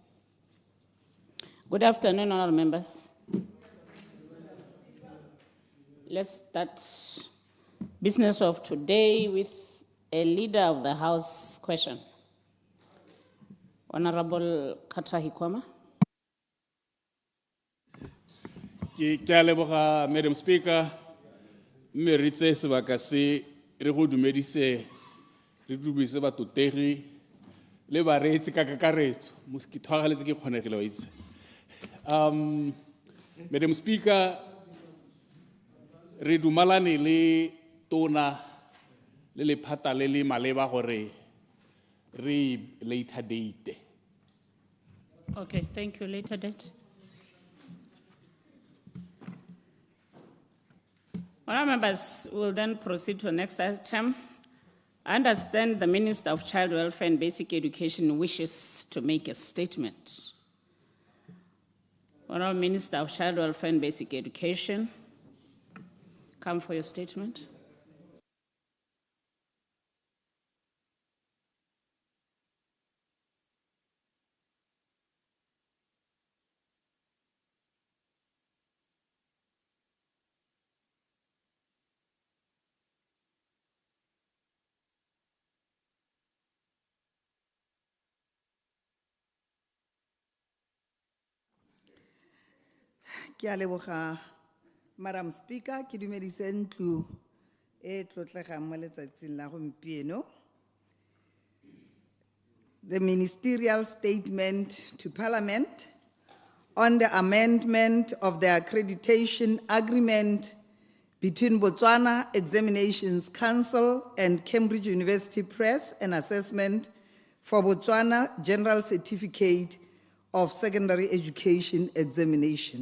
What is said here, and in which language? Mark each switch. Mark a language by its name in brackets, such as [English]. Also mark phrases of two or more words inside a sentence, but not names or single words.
[English] Good afternoon, honorable members. Let's start business of today with a leader of the House question. Honorable Kata Hikwama. Madam Speaker, [Tswana] mme re tse sebaka se re go dumedise re dubise batotegi le bareetsi ka kakaretso ke thwagaletse ke kgonegile wa itse. [English] Madam Speaker, [Tswana] re dumalane le tona le lephata le le maleba gore re [English] later date. Okay, thank you. Later date. Honourable members, will then proceed to the next item. I understand the Minister of Child Welfare and Basic Education wishes to make a statement. Honourable Minister of Child Welfare and Basic Education, come for your statement. [Tswana] Ke a leboga, [English] Madam Speaker, [Tswana] ke dumedise ntlo e tlotlegang mo letsatsing la gompieno. [English] The ministerial statement to Parliament on the amendment of the accreditation agreement between Botswana Examinations Council and Cambridge University Press and Assessment for Botswana General Certificate of Secondary Education Examination.